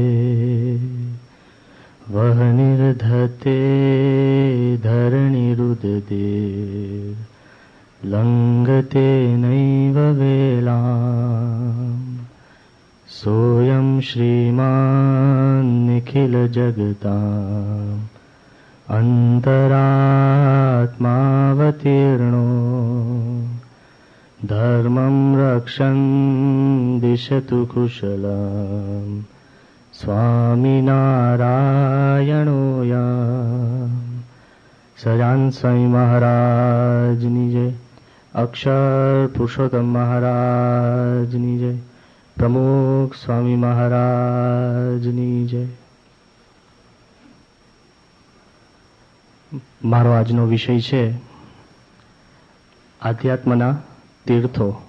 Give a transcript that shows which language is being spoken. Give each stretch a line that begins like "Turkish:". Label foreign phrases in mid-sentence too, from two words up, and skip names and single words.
Sanskrit: वह निर्धते धरणिरुदते लङ्घते नैव वेलाम् सोऽयं श्रीमान् निखिलजगताम् अन्तरात्मावतीर्णो धर्मं रक्षन् दिशतु कुशलम् स्वामिनारायणो याम्।
Gujarati: સજાન સ્વામી મહારાજની જય, અક્ષર પુરુષોત્તમ મહારાજની જય, પ્રમુખ સ્વામી મહારાજની જય. મારો આજનો વિષય છે આધ્યાત્મના તીર્થો.